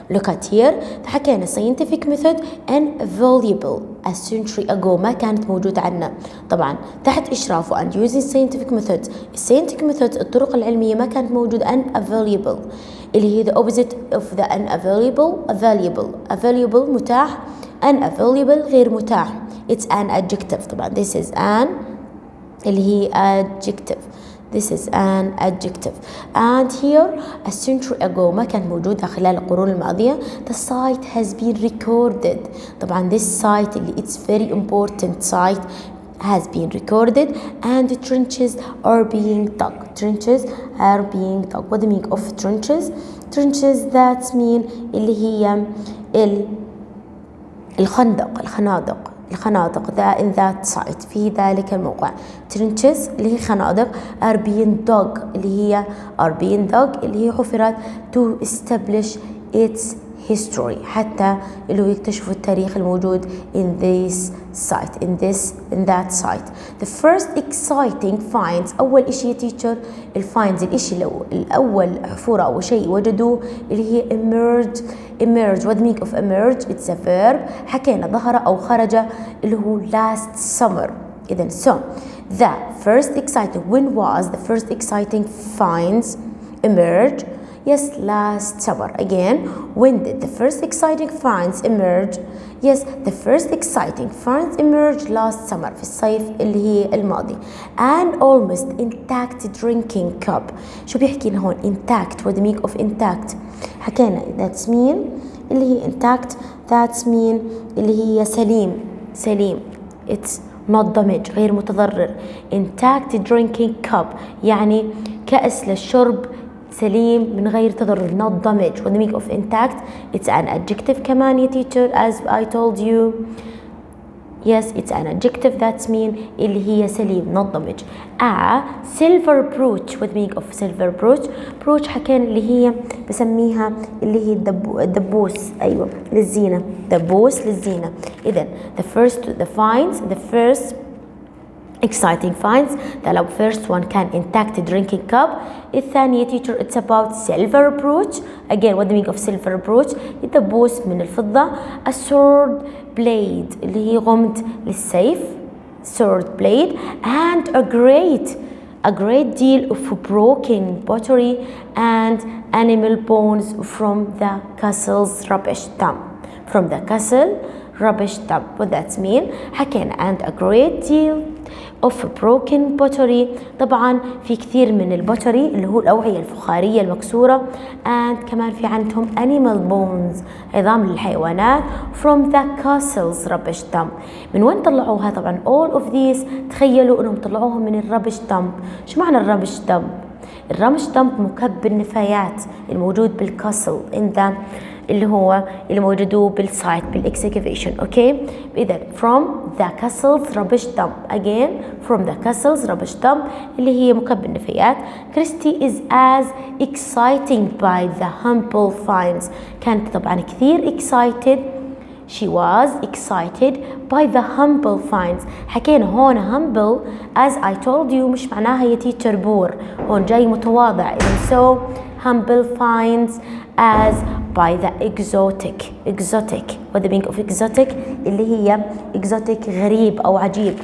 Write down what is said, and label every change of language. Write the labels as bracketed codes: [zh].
[en] Look at here [ar] حكينا [en] scientific method and available a century ago [ar] ما كانت موجودة عنا طبعا تحت إشرافه [en] and using scientific methods. scientific methods [ar] الطرق العلمية ما كانت موجودة [en] unavailable [ar] اللي هي [en] the opposite of the unavailable. [ar] available متاح unavailable غير متاح. [en] it's an adjective طبعا this is an [ar] اللي هي [en] adjective. This is an adjective. And here a century ago [ar] ما كانت موجودة خلال القرون الماضية. [en] The site has been recorded. [ar] طبعا [en] this site اللي it's very important site has been recorded and the trenches are being dug. Trenches are being dug. What the meaning of trenches? Trenches that mean [ar] اللي هي الخنادق [en] in that site [ar] في ذلك الموقع. [en] trenches [ar] اللي هي خنادق [en] are being dug [ar] اللي هي حفرت [en] to establish its history [ar] حتى اللي هو يكتشفوا التاريخ الموجود [en] in this site in that site. The first exciting finds [ar] أول إشي يا teacher الفايندز الإشي الأول حفورة أو شيء وجدوه اللي هي emerge. [en] What the meaning of emerge? It's a verb. [ar] حكينا ظهر أو خرج اللي هو [en] last summer. إذن so the first exciting when was the first exciting finds emerge? Yes, last summer. Again, when did the first exciting finds emerge? Yes, the first exciting finds emerged last summer [ar] في الصيف اللي هي الماضي. [en] An almost intact drinking cup. [ar] شو بيحكي لنا هون intact? [en] What the meaning of intact? حكينا that's mean اللي هي intact that's mean [ar] اللي هي سليم. [en] It's not damaged [ar] غير متضرر. [en] Intact drinking cup [ar] يعني كأس للشرب سليم من غير تضرر [en] not damage. What the meaning of intact? It's an adjective [ar] كمان يا [en] teacher as I told you. Yes, it's an adjective that's mean [ar] اللي هي سليم [en] not damage. A silver brooch. What the meaning of silver brooch [ar] حكينا اللي هي بسميها اللي هي الدبوس أيوة للزينة دبوس للزينة. [en] إذن the first exciting finds the first one can intact drinking cup. [ar] الثانية [en] teacher it's about silver brooch. Again what the meaning of silver brooch? [ar] الدبوس من الفضة. [en] a sword blade [ar] اللي هي غمد للسيف [en] sword blade and a great deal of broken pottery and animal bones from the castle's rubbish dump. What that mean? [ar] حكينا [en] and a great deal of broken pottery. [ar] طبعا في كثير من البوتري اللي هو الأوعية الفخارية المكسورة and كمان في عندهم [en] animal bones [ar] عظام للحيوانات [en] from the castle's rubbish dump. [ar] من وين طلعوها؟ طبعا [en] all of these [ar] تخيلوا انهم طلعوها من الربش دمب. شو معنى الربش دمب؟ الربش دمب مكب النفايات الموجود بالكاسل [en] in the [ar] اللي هو اللي موجودوا بالسايت بالاكسكافيشن. اوكي اذا [en] from the castle's rubbish dump again from the castle's rubbish dump [ar] اللي هي مكب النفايات. [en] Christy is as exciting by the humble finds. [ar] كانت طبعا كثير excited. [en] She was excited by the humble finds. [ar] حكينا هون humble [en] as I told you [ar] مش معناها هي teacher بور، هون جاي متواضع. [en] so humble finds as by the exotic. what the meaning of exotic؟ [ar] اللي هي [en] exotic [ar] غريب أو عجيب.